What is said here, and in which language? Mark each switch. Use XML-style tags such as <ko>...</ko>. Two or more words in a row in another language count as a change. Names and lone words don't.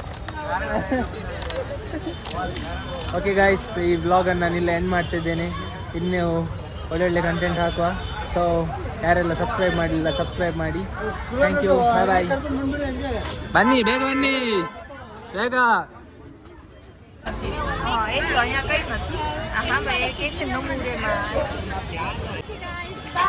<kn>ಓಕೆ ಗಾಯ್ಸ್, ಈ ವ್ಲಾಗನ್ನು ನಾನಿಲ್ಲ ಎಂಡ್ ಮಾಡ್ತಿದ್ದೇನೆ. ಇನ್ನೂ ಒಳ್ಳೊಳ್ಳೆ ಕಂಟೆಂಟ್ ಹಾಕುವ. ಸೊ ಯಾರೆಲ್ಲ ಸಬ್ಸ್ಕ್ರೈಬ್ ಮಾಡಲಿಲ್ಲ ಸಬ್ಸ್ಕ್ರೈಬ್ ಮಾಡಿ.</kn> <en>thank you, bye bye.</en> <kn>ಬನ್ನಿ ಬೇಗ ಬನ್ನಿ ಬೇಗ.</kn> <vi>Em gọi nha cái mà về cái chân nó mua đây mà.</vi>